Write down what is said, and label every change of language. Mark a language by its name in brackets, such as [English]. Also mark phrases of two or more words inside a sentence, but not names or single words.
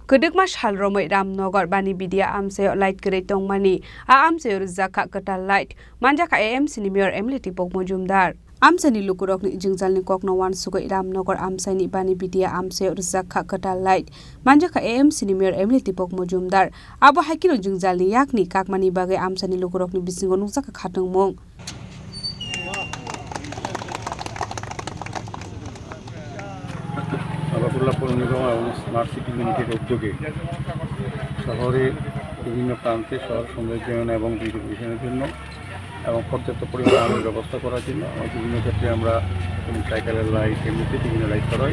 [Kok Borok] Kedekma Shalromai Ramnogor Bani Bidia Amseo Light Geretong Mani Amseo Zaka Ketal Light Manjaka AM Sinimior Emliti Pok Mojumdar Amsani Lukurok ni Jingzal ni Kok no Wan Sugai Ramnogor Amsani Bani Bidia Amseo Zaka Ketal Light Manjaka AM Sinimior Emliti Pok Mojumdar Abo Hakino Jingzal ni Yakni Kakmani Bagai Amsani Lukurok ni Bisingo Nungzaka Khatong Mong [Bangla] আগরতলা পৌর নিগম এবং [English] smart city limited [Bangla] উদ্যোগে শহরে বিভিন্ন প্রান্তে শহর সৌন্দর্যায়ন এবং বিউটিফিকেশনের জন্য এবং পর্যাপ্ত পরিমাণ আলোর ব্যবস্থা করার জন্য বিভিন্ন ক্ষেত্রে আমরা সাইকেলের লাইট এমনিতে বিভিন্ন লাইট করা হয়।